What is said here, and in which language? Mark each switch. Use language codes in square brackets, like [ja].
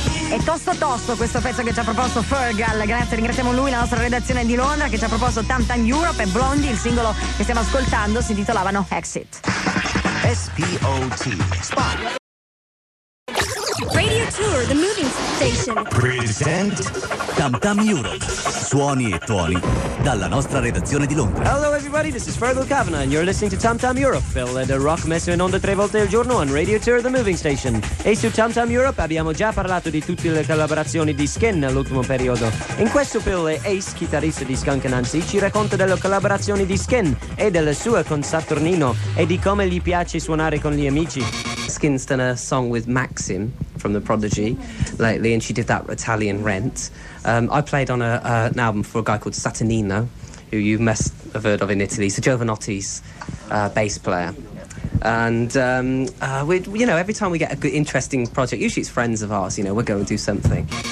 [it] È tosto tosto questo pezzo che ci ha proposto Fergal, grazie, ringraziamo lui, la nostra redazione di Londra, che ci ha proposto Tam Tam Europe e Blondie. Il singolo che stiamo ascoltando si intitolava No Exit. [en] S-P-O-T. Spot. Radio Tour, the moving station. Present Tam Tam Europe. [it] Suoni e tuoni dalla nostra redazione di Londra. [en] Hello everybody, this is Fergal Kavanagh and you're listening to Tam Tam Europe. [it] Phil the rock messo in onda tre volte al giorno on Radio Tour, the moving station. E su Tam Tam Europe abbiamo già parlato di tutte le collaborazioni di Skin nell'ultimo periodo. In questo Phil, Ace, chitarrista di Skunk Anansie, ci racconta delle collaborazioni di Skin e delle sue con Saturnino e di come gli piace suonare con gli amici. [en] Skin's done a song with Maxim from The Prodigy lately, and she did that Italian Rent. I played on an album for a guy called Saturnino, who you must have heard of in Italy. He's a Jovanotti's bass player. And, we, you know, every time we get a good, interesting project, usually it's friends of ours, you know, we're going to do something.